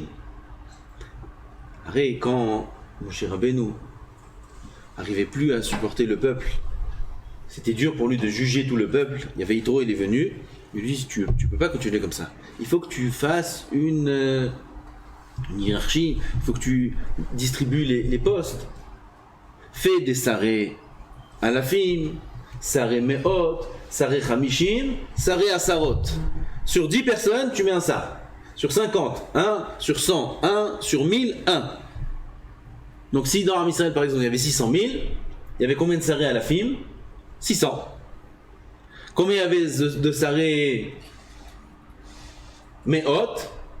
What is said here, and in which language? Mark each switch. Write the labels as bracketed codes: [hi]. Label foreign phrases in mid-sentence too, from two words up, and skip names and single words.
[fr] Arrête, quand Moshe Rabbeinu n'arrivait plus à supporter le peuple, c'était dur pour lui de juger tout le peuple. Il y avait Yitro, il est venu. Il lui dit tu peux pas continuer comme ça. Il faut que tu fasses une hiérarchie. Il faut que tu distribues les postes. Fais des [he] שרי אלפים, שרי מאות, שרי חמישים, שרי עשרות. [fr] Sur 10 personnes, tu mets un sar. Sur 50, 1. Sur 100, 1. Sur 1000, 1. Donc si dans Am Israël, par exemple, il y avait 600 000, il y avait combien de [he] שרי אלפים? [fr] 600. Combien il y avait de [he] שרי מאות?